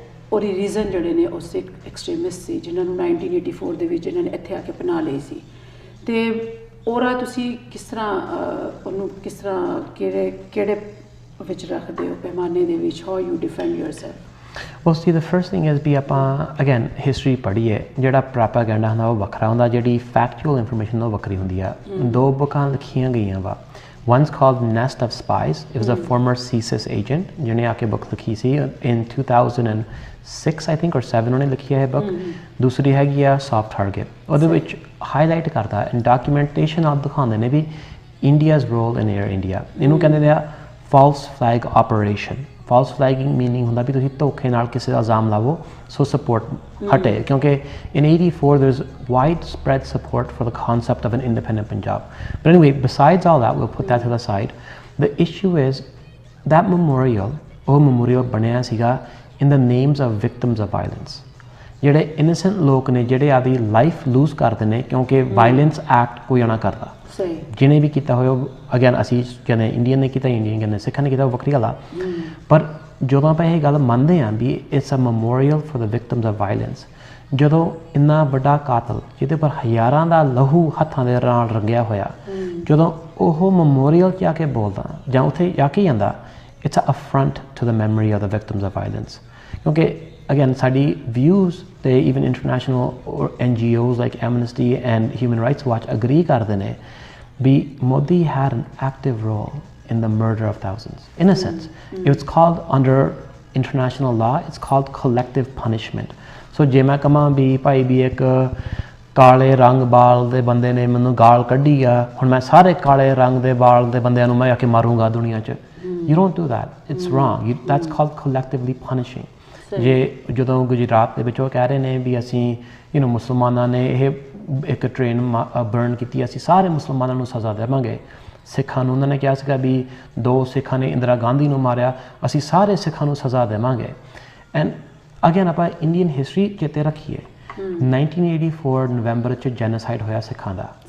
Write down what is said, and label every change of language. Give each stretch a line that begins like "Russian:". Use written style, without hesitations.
Punjabi: ਉਹਦੀ ਰੀਜ਼ਨ ਜਿਹੜੇ ਨੇ ਉਹ ਸਿੱਖ ਐਕਸਟ੍ਰੀਮਿਸਟ ਸੀ, ਜਿਨ੍ਹਾਂ ਨੂੰ 1984 ਦੇ ਵਿੱਚ ਇਹਨਾਂ ਨੇ ਇੱਥੇ ਆ ਕੇ ਪਨਾਹ ਲਈ ਸੀ। ਅਤੇ ਉਹਦਾ ਤੁਸੀਂ ਕਿਸ ਤਰ੍ਹਾਂ ਉਹਨੂੰ ਕਿਸ ਤਰ੍ਹਾਂ ਕਿਹੜੇ ਵਿੱਚ ਰੱਖਦੇ ਹੋ ਪੈਮਾਨੇ ਦੇ ਵਿੱਚ?
English: How you defend yourself? Well, see, the first thing is
Punjabi: ਵੀ ਆਪਾਂ ਅਗੇਨ ਹਿਸਟਰੀ ਪੜ੍ਹੀਏ। ਜਿਹੜਾ ਪ੍ਰੋਪਾਗੈਂਡਾ ਹੁੰਦਾ ਉਹ ਵੱਖਰਾ ਹੁੰਦਾ, ਜਿਹੜੀ ਫੈਕਚੁਅਲ ਇਨਫੋਰਮੇਸ਼ਨ ਉਹ ਵੱਖਰੀ ਹੁੰਦੀ ਆ। ਦੋ ਬੁੱਕਾਂ ਲਿਖੀਆਂ ਗਈਆਂ ਵਾ,
English: one's called Nest of Spies. It was a former CSIS agent
Punjabi: ਜਿਹਨੇ ਆ ਕੇ ਬੁੱਕ ਲਿਖੀ ਸੀ
English: in 2006 I think or 7
Punjabi: ਉਹਨੇ ਲਿਖੀ ਹੈ ਇਹ ਬੁੱਕ। ਦੂਸਰੀ ਹੈਗੀ ਆ Soft Target, ਉਹਦੇ ਵਿੱਚ ਹਾਈਲਾਈਟ ਕਰਦਾ ਐਂਡ ਡਾਕੂਮੈਂਟੇਸ਼ਨ ਆਪ ਦਿਖਾਉਂਦੇ ਨੇ ਵੀ ਇੰਡੀਆਜ਼ ਰੋਲ ਇਨ ਏਅਰ ਇੰਡੀਆ। ਇਹਨੂੰ ਕਹਿੰਦੇ ਨੇ ਆ
English: false flag operation.
Punjabi: False flagging meaning ਹੁੰਦਾ ਵੀ ਤੁਸੀਂ ਧੋਖੇ ਨਾਲ ਕਿਸੇ ਦਾ ਇਲਜ਼ਾਮ ਲਾਵੋ ਸੋ ਸਪੋਰਟ ਹਟੇ ਕਿਉਂਕਿ
English: in 84 there's widespread support for the concept of an independent Punjab. But anyway, besides all that, we'll put that to the side. The issue is that memorial
Punjabi: ਬਣਿਆ ਸੀਗਾ
English: in the names of victims of violence.
Punjabi: ਜਿਹੜੇ innocent ਲੋਕ ਨੇ ਜਿਹੜੇ ਆਪਦੀ life loose ਕਰਦੇ ਨੇ ਕਿਉਂਕਿ ਵਾਇਲੈਂਸ ਐਕਟ ਕੋਈ ਨਾ ਕਰਦਾ ਜਿਹਨੇ ਵੀ ਕੀਤਾ ਹੋਇਆ ਅਗੇਨ ਅਸੀਂ ਕਹਿੰਦੇ ਇੰਡੀਅਨ ਨੇ ਕੀਤਾ ਇੰਡੀਅਨ ਕਹਿੰਦੇ ਸਿੱਖਾਂ ਨੇ ਕੀਤਾ ਵੱਖਰੀ ਗੱਲ ਆ ਪਰ ਜਦੋਂ ਆਪਾਂ ਇਹ ਗੱਲ ਮੰਨਦੇ ਹਾਂ ਵੀ it's a memorial for the victims of violence ਜਦੋਂ ਇੰਨਾ ਵੱਡਾ ਕਾਤਲ ਜਿਹਦੇ ਪਰ ਹਜ਼ਾਰਾਂ ਦਾ ਲਹੂ ਹੱਥਾਂ ਦੇ ਨਾਲ ਰੰਗਿਆ ਹੋਇਆ ਜਦੋਂ ਉਹ ਮੈਮੋਰੀਅਲ 'ਚ ਆ ਕੇ ਬੋਲਦਾ ਜਾਂ ਉੱਥੇ ਜਾ ਕੇ ਜਾਂਦਾ it's a ਅਫਰੰਟ to the memory of the victims of violence ਕਿਉਂਕਿ again ਸਾਡੀ views ਤੇ
English: even international NGOs like Amnesty and Human Rights Watch
Punjabi: agree ਕਰਦੇ ਨੇ ਵੀ
English: Modi had an active role in the murder of thousands innocents. It's called under international law it's called collective punishment.
Punjabi: So ਜੇ ਮੈਂ ਕਹਾਂ ਵੀ ਭਾਈ ਵੀ ਇੱਕ ਕਾਲੇ ਰੰਗ ਬਾਲ ਦੇ ਬੰਦੇ ਨੇ ਮੈਨੂੰ ਗਾਲ ਕੱਢੀ ਆ ਹੁਣ ਮੈਂ ਸਾਰੇ ਕਾਲੇ ਰੰਗ ਦੇ ਬਾਲ ਦੇ ਬੰਦਿਆਂ ਨੂੰ ਮੈਂ ਆ ਕੇ ਮਾਰੂੰਗਾ ਦੁਨੀਆ 'ਚ
English: you don't do that it's wrong that's called collectively punishing.
Punjabi: ਜੇ ਜਦੋਂ ਗੁਜਰਾਤ ਦੇ ਵਿੱਚ ਉਹ ਕਹਿ ਰਹੇ ਨੇ ਵੀ ਅਸੀਂ ਮੁਸਲਮਾਨਾਂ ਨੇ ਇਹ ਇੱਕ ਟ੍ਰੇਨ ਬਰਨ ਕੀਤੀ ਅਸੀਂ ਸਾਰੇ ਮੁਸਲਮਾਨਾਂ ਨੂੰ ਸਜ਼ਾ ਦੇਵਾਂਗੇ ਸਿੱਖਾਂ ਨੂੰ ਉਹਨਾਂ ਨੇ ਕਿਹਾ ਸੀਗਾ ਵੀ 2 ਸਿੱਖਾਂ ਨੇ ਇੰਦਰਾ ਗਾਂਧੀ ਨੂੰ ਮਾਰਿਆ ਅਸੀਂ ਸਾਰੇ ਸਿੱਖਾਂ ਨੂੰ ਸਜ਼ਾ ਦੇਵਾਂਗੇ ਐਂਡ ਅਗੇਨ ਆਪਾਂ ਇੰਡੀਅਨ ਹਿਸਟਰੀ ਚੇਤੇ ਰੱਖੀਏ 1984 ਨਵੰਬਰ 'ਚ ਜੈਨੋਸਾਈਡ ਹੋਇਆ ਸਿੱਖਾਂ ਦਾ